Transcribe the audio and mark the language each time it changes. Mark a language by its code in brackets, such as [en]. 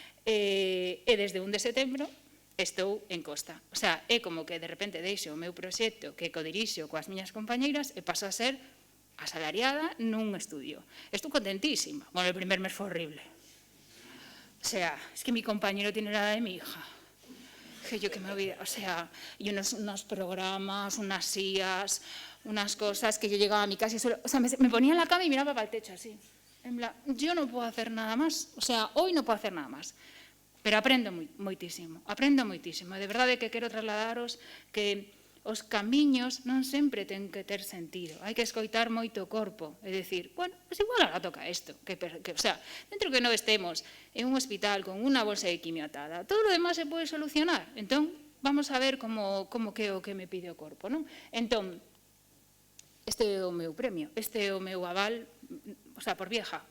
[gl] E desde 1 de setembro estou en Costa. O sea, é como que de repente deixo o meu proxecto que codirixo coas miñas compañeiras e paso a ser asalariada nun estudio. Estou contentísima. Bueno, [es] el primer mes [gl] foi horrible. [es] O sea, es que mi compañero tiene la edad de mi hija. Que yo que me olvidé, o sea, y unos programas, unas sillas, unas cosas que yo llegaba a mi casa y solo, o sea, me ponía en la cama y miraba para el techo así. En plan, yo no puedo hacer nada más, o sea, hoy no puedo hacer nada más. [gl] Pero aprendo moitísimo, de verdade que quero trasladaros que os camiños non sempre ten que ter sentido. Hai que escoitar moito o corpo. É dicir, bueno, [es] pues igual ahora [gl] toca isto. O sea, dentro que non estemos en un hospital con unha bolsa de quimio atada, todo o demás se pode solucionar. Entón, vamos a ver como que é o que me pide o corpo, non? Entón, este é o meu premio, este é o meu aval, o sea, [es] por vieja.